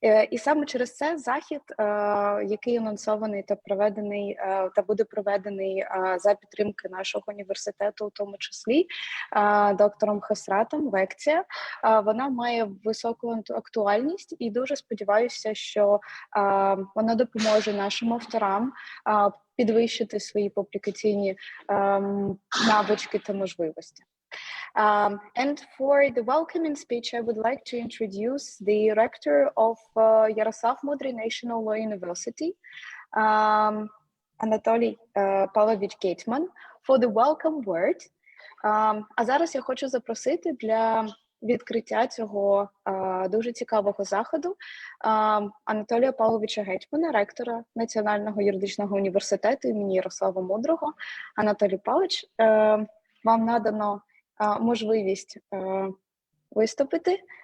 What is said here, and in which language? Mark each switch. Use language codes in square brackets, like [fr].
[uk] І саме через це захід, який анонсований та проведений, та буде проведений за підтримки нашого університету, у тому числі доктором Хасратом, лекція, вона має високу актуальність, і дуже сподіваюся, що вона допоможе нашим авторам підвищити свої публікаційні навички та можливості. [en] And for the welcoming speech, I would like to introduce the rector of Yaroslav Mudry National Law University, Anatoly Pavlovich Gateman, for the welcome word. [uk] А зараз я хочу запросити для відкриття цього дуже цікавого заходу Анатолія Павловича Гетьмана, ректора Національного юридичного університету імені Ярослава Мудрого. Анатолій Павлович, вам надано можливість виступити.